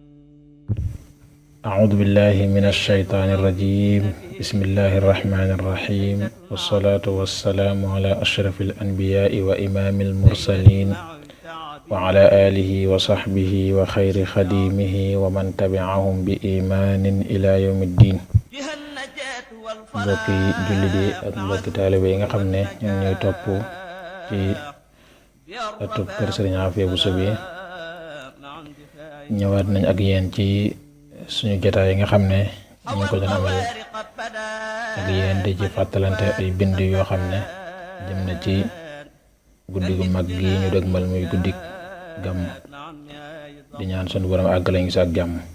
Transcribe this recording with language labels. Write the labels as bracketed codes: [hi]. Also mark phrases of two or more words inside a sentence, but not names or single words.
[ar] أعوذ بالله من الشيطان الرجيم. بسم الله الرحمن الرحيم، والصلاة والسلام على أشرف الأنبياء وإمام المرسلين وعلى آله وصحبه وخير خديمه ومن تبعهم بإيمان إلى يوم الدين. [wo] mbokki jullit yi ak mbokki taalibe yi nga xam ne ñu ngi ñuy topp ci ëttub kër Sëriñ Afia Bousso bi ñëwaat nañ ak yéen ci suñu jotaay yi nga xam ne ñu ngi ko doon amal ak yéen di ci fàttalante ay bind yoo xam ne jëm na ci guddi gu mag gi ñu dëgmal muy guddi gàmm di ñaan sunu borom àggale ñu si ak jàmm.